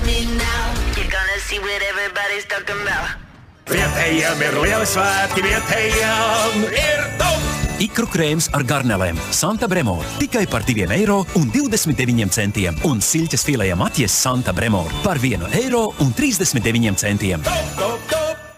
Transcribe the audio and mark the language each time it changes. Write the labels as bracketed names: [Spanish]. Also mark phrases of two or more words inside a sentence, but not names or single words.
[English] now. You're gonna see what everybody's talking about. [Latvian] Vietējiem ir lieli svētki, vietējiem ir top! Ikru krēms ar garnelēm Santa Bremor tikai par 2,29 €. Un siļķes filējam atjes Santa Bremor par 1,39 €. Top, top, top!